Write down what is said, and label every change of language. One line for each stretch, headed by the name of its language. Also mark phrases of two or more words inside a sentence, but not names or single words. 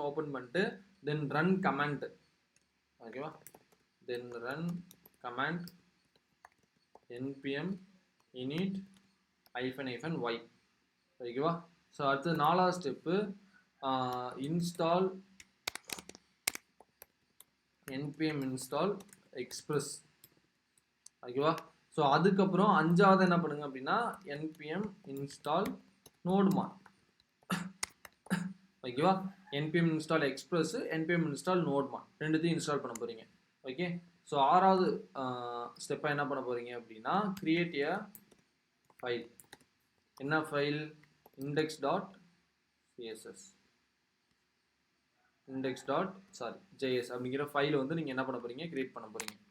Tamil: ஓப்பன் பண்ணிட்டு
English: then run command.
Tamil: ஓகேவா?
English: then run command npm init -y.
Tamil: ஓகேவா? ஸோ அடுத்து நாலாவது ஸ்டெப்பு
English: install npm install express.
Tamil: ஓகேவா? ஸோ அதுக்கப்புறம் அஞ்சாவது என்ன பண்ணுங்க அப்படின்னா
English: npm install nodemon.
Tamil: ஓகேவா?
English: npm install express, npm install nodemon
Tamil: ரெண்டுத்தையும் இன்ஸ்டால் பண்ண போறீங்க. ஓகே. ஸோ ஆறாவது ஸ்டெப்பாக என்ன பண்ண போறீங்க அப்படின்னா
English: create a file.
Tamil: என்ன ஃபைல்? index.css JS அப்படிங்கிற ஃபைல் வந்து நீங்கள் என்ன பண்ண போறீங்க? கிரியேட் பண்ண போறீங்க.